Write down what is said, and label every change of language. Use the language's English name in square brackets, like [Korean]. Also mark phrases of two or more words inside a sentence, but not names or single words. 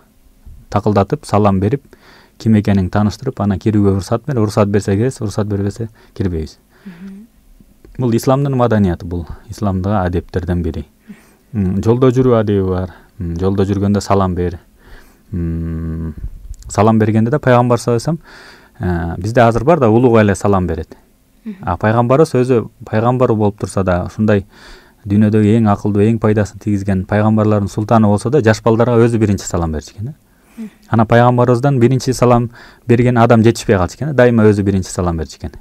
[Kyrgyz] Такылдатып, салам берип, ким экенин тааныштырып, анан кирүүгө уруксат бер. Уруксат берсе киресиз, уруксат бербесе кирбейбиз. Бул исламдын маданияты, бул исламдагы адептерден бири. Жолдо жүрүү адеби бар. Жолдо жүргөндө салам бер. Салам бергенде да пайгамбар [Arabic] صلى الله عليه وسلم [Kyrgyz] бизде азыр бар да, улуга эле салам берет. Пайгамбарыбыз өзү пайгамбар болуп турса да, ушундай дүйнөдөгү эң акылдуу, эң пайдасын тийгизген пайгамбарлардын султаны болсо да, жаш балдарга өзү биринчи салам берчү экен да. Анан пайгамбарыбыздан биринчи салам берген адам жетишпей калчу экен да, дайыма өзү биринчи салам берчү экен.